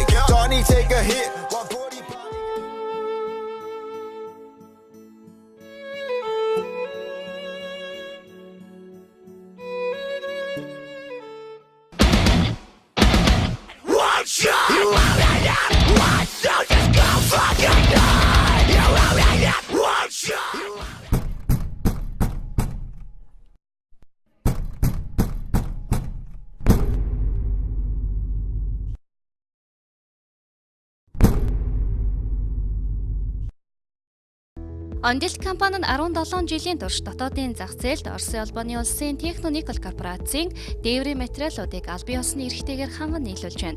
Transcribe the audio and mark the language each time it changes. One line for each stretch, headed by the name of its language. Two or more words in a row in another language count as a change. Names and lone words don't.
English: Johnny take a hit. 140. One shot. You already got one, so just go fucking die. You already got one shot.
Mongolian: Амжилт компани нь 17 жилийн турш дотоодын зах зээлд Оросын албаны улсын техноникл корпорацийн дээврийн материалуудыг албан ёсны эрхтэйгээр ханган нийлүүлж байна.